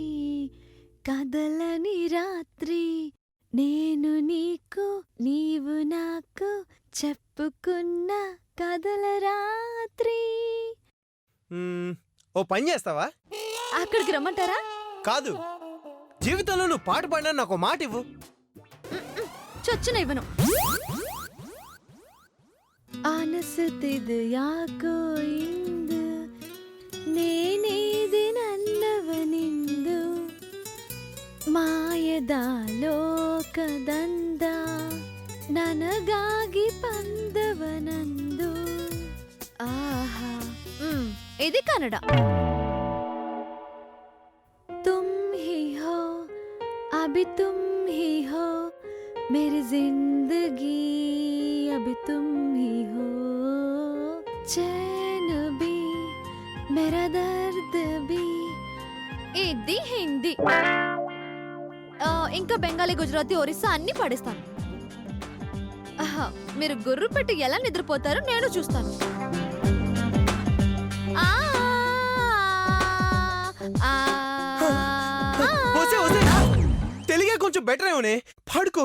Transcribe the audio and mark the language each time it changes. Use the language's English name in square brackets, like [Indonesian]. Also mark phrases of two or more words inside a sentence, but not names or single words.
[Telugu] కదలని రాత్రి, నేను నీకు నీవు నాకు చెప్పుకున్న కదల రాత్రి. ఓ పని చేస్తావా? అక్కడికి రమ్మంటారా? కాదు, జీవితంలో నువ్వు పాట పాడినా నాకు మాట ఇవ్వు. చచ్చిన ఇవ్వను. [Kannada] ಆನಸುತ್ತಿದ್ದು ಯಾಕೋ ಇಂದು ನೇನೇದಿ ನನ್ನವನಿಂದು ಮಾಯದ ಲೋಕದಂದ ನನಗಾಗಿ ಬಂದವನಂದು. ಆಹಾ, [Telugu] ఇది కన్నడ. [Hindi] तुम ही हो अभी तुम ही हो मेरी जिंदगी, अभी तुम ही हो चैन भी मेरा दर्द भी. [Telugu] ఇది హిందీ. ఇంకా బెంగాలీ, గుజరాతీ, ఒరిస్సా అన్ని పాడేస్తాను. మీరు గుర్రు పెట్టి ఎలా నిద్రపోతారో నేను చూస్తాను. తెలుగే కొంచెం బెటర్ ఏమోనే, పాడుకో.